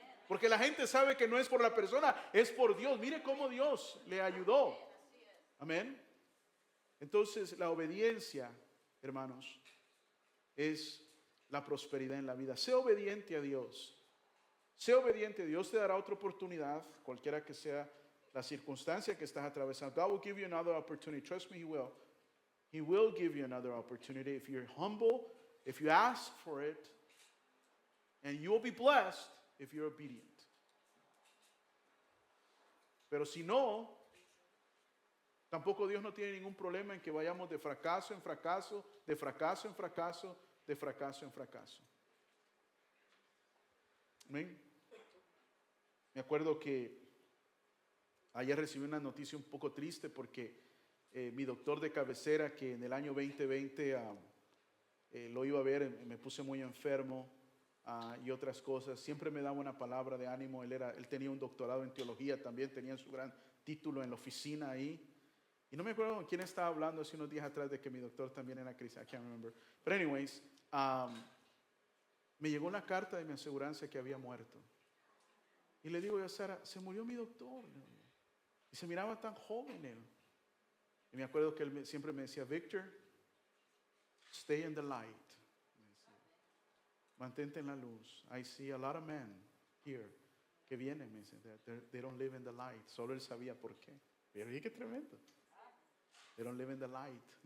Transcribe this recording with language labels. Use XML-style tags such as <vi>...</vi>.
<es>Porque la gente sabe que no es por la persona, es por Dios. Mire cómo Dios le ayudó. Amén. Entonces, la obediencia, hermanos, es la prosperidad en la vida. Sé obediente a Dios. Sé obediente. Dios te dará otra oportunidad, cualquiera que sea la circunstancia que estás atravesando.</es> <en>God will give you another opportunity. Trust me, He will. He will give you another opportunity if you're humble, if you ask for it, and you will be blessed if you're obedient.</en> <es>Pero si no, tampoco Dios no tiene ningún problema en que vayamos de fracaso en fracaso, de fracaso en fracaso, de fracaso en fracaso. Amén. Me acuerdo que ayer recibí una noticia un poco triste porque mi doctor de cabecera, que en el año 2020 lo iba a ver, me puse muy enfermo y otras cosas, siempre me daba una palabra de ánimo. Él tenía un doctorado en teología, también tenía su gran título en la oficina ahí. Y no me acuerdo con quién estaba hablando hace unos días atrás de que mi doctor también era cristiano.</es> <en>I can't remember. But anyways,</en> <es>me llegó una carta de mi aseguranza que había muerto. Y le digo yo a Sara, se murió mi doctor. Y se miraba tan joven él. Y me acuerdo que él siempre me decía, Victor,</es> <en>stay in the light.</en> <es>Mantente en la luz.</es> <en>I see a lot of men here</en> <es>que vienen, me dice,</es> <en>they don't live in the light.</en> <es>Solo él sabía por qué. Pero qué tremendo.</es> <en>They don't live in the light.</en>